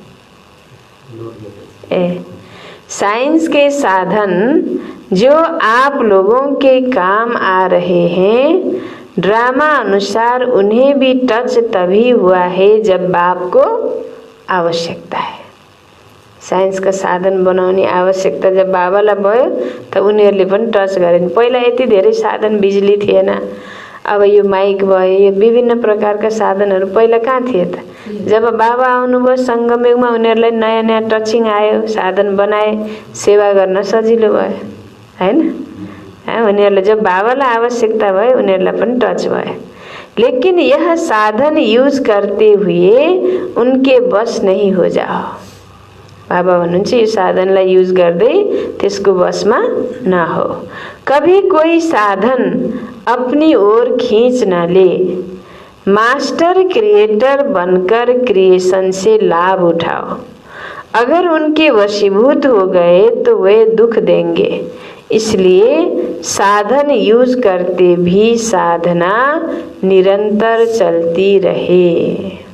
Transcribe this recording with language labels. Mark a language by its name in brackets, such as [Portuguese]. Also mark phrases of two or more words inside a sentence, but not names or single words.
[Hindi] साइंस के साधन जो आप लोगों के काम आ रहे हैं, ड्रामा अनुसार उन्हें भी टच तभी हुआ है जब बाप को आवश्यकता है। साइंस का साधन [Nepali] बनाउने आवश्यकता जब बाबालाई भयो त उनीहरूले पनि टच गरेन। पहिला यति धेरै साधन बिजुली थिएन, अब यो माइक भयो, यो विभिन्न प्रकारका साधनहरू पहिला कहाँ थिए त? जब बाबा आउनुभयो सङ्गमयुगमा उनीहरूलाई नयाँ नयाँ टचिङ आयो, साधन बनाए, सेवा गर्न सजिलो भयो, हैन? उनीहरूलाई जब बाबालाई आवश्यकता भयो उनीहरूलाई पनि टच भयो। [Hindi] लेकिन यह साधन यूज करते हुए उनके बस नहीं हो जाओ। [Nepali] बाबा भन्नुहुन्छ यो साधनलाई युज गर्दै त्यसको बसमा नहो। [Hindi] कभी कोई साधन अपनी ओर खींच न ले, [English] master creator [Hindi] बनकर क्रिएशन से लाभ उठाओ। अगर उनके वशीभूत हो गए तो वे दुख देंगे, इसलिए साधन यूज करते भी साधना निरंतर चलती रहे।